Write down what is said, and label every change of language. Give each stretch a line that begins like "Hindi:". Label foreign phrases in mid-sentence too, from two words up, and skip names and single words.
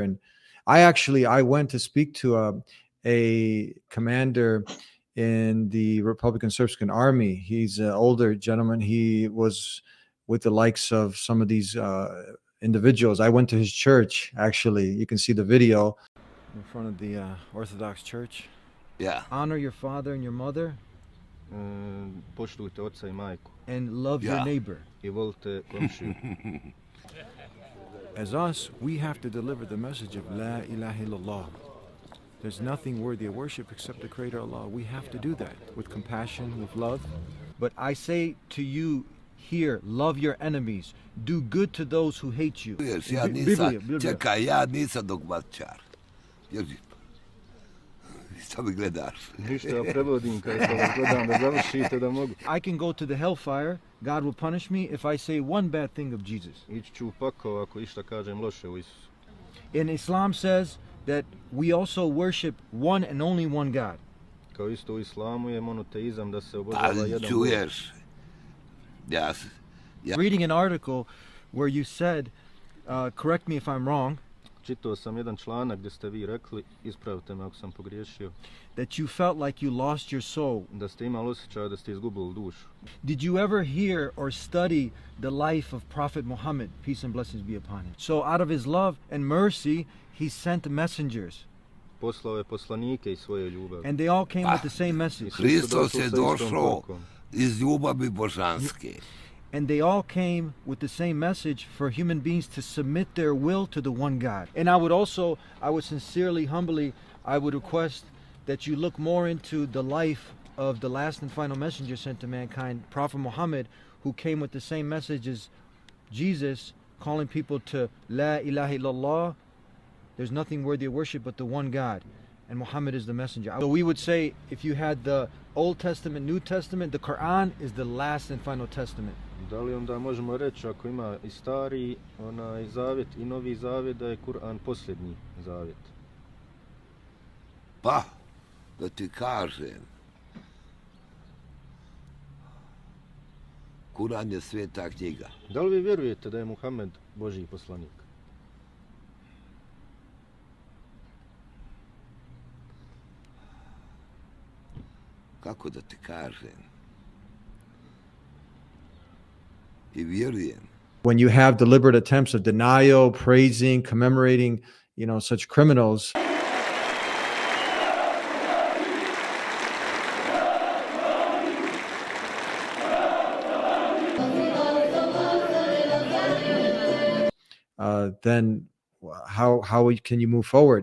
English: And I went to speak to a commander in the Republican Srpskan army. He's an older gentleman. He was with the likes of some of these individuals. I went to his church, actually. You can see the video in front of the Orthodox Church. Yeah. Honor your father and your mother.
Serbian: Poštujte oca I majku.
English: And love your neighbor.
Serbian: I volite komšiju.
English: As us, we have to deliver the message of
Arabic: La ilaha illallah.
English: There's nothing worthy of worship except the Creator Allah. We have to do that with compassion, with love. But I say to you here, love your enemies. Do good to those who hate you.
Serbian: Čekaj, ja nisam dogmatičar. Šta mi gledaš? Ništa, ja prevodim kada gledam da završite da mogu.
English: I can go to the hellfire. God will punish me if I say one bad thing of Jesus.
Serbian: Ići ću u pakao ako išta kažem loše u Isusu.
English: And Islam says that we also worship one and only one God.
Serbian: Kao isto u islamu je monoteizam da se obožava jedan Bog. Čuješ? Ja.
English: Reading an article where you said, correct me if I'm wrong,
Serbian: čitao sam jedan članak gdje ste vi rekli, ispravite me ako sam pogriješio,
English: that you felt like you lost your soul.
Serbian: Da ste imali osjećaj da ste izgubili dušu.
English: Did you ever hear or study the life of Prophet Muhammad, peace and blessings be upon him? So out of his love and mercy, he sent messengers.
Serbian: Poslao je poslanike iz svoje ljubavi.
English: And they all came with the same message.
Serbian: Hristos je došao iz ljubavi božanske.
English: And they all came with the same message for human beings to submit their will to the one God. And I would sincerely, humbly, I would request that you look more into the life of the last and final messenger sent to mankind, Prophet Muhammad, who came with the same message as Jesus calling people to
Arabic: La ilaha illallah.
English: There's nothing worthy of worship but the one God, and Muhammad is the messenger. So we would say, if you had the Old Testament, New Testament, the Quran is the last and final testament.
Serbian: Da li onda možemo reći, ako ima i stari zavjet i novi zavjet, da je Kur'an posljednji zavjet? Pa, da ti kažem, Kur'an je sveta knjiga. Da li vi vjerujete da je Muhammed Božji poslanik? Kako da ti kažem? I vjerujem.
English: When you have deliberate attempts of denial, praising, commemorating, such criminals, then how can you move forward?